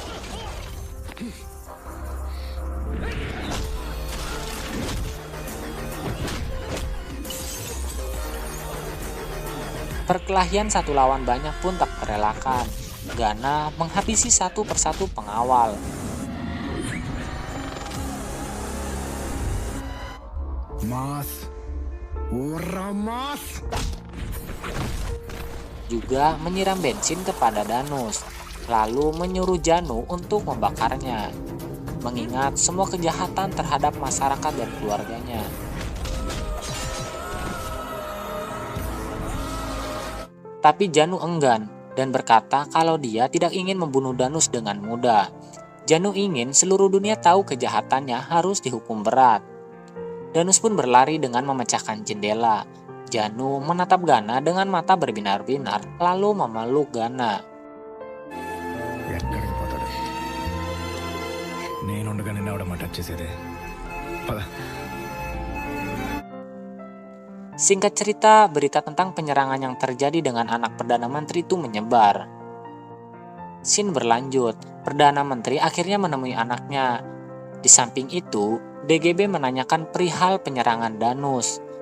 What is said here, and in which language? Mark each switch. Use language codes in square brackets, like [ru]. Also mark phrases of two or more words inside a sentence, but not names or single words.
[id] Perkelahian satu lawan banyak pun tak terelakkan. Gana menghabisi satu persatu pengawal. [te] మాస్ ఊర్రా మాస్. [id] Juga menyiram bensin kepada Danus, lalu menyuruh Janu untuk membakarnya, mengingat semua kejahatan terhadap masyarakat dan keluarganya. Tapi Janu enggan dan berkata kalau dia tidak ingin membunuh Danus dengan mudah. Janu ingin seluruh dunia tahu kejahatannya harus dihukum berat. Danus pun berlari dengan memecahkan jendela. Janu menatap Gana dengan mata berbinar-binar, lalu memeluk Gana. [te] ఎక్కడికి పోతాడు? నేనుండగా నిన్న ఎవడమ్మా టచ్ చేసేది? పద. [id] Singkat cerita, berita tentang penyerangan yang terjadi dengan anak Perdana Menteri itu menyebar. Scene berlanjut, Perdana Menteri akhirnya menemui anaknya. Di samping itu, DGB menanyakan perihal penyerangan Danus.